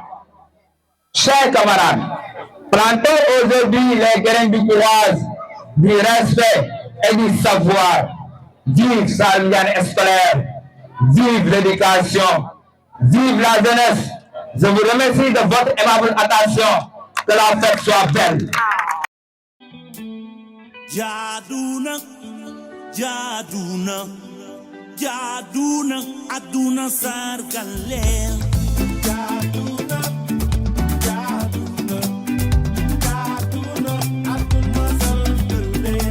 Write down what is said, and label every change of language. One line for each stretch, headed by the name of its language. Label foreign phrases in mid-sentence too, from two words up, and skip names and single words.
French: Chers camarades, plantons aujourd'hui les grains du courage, du respect et du savoir. Vive Saloum Diané scolaire, vive l'éducation, vive la jeunesse. Je vous remercie de votre aimable attention. Que la fête soit belle.
Wolof: Jaduna, Jaduna, Jaduna, Aduna Sargale. Jaduna, Jaduna, Jaduna, Aduna Sargale.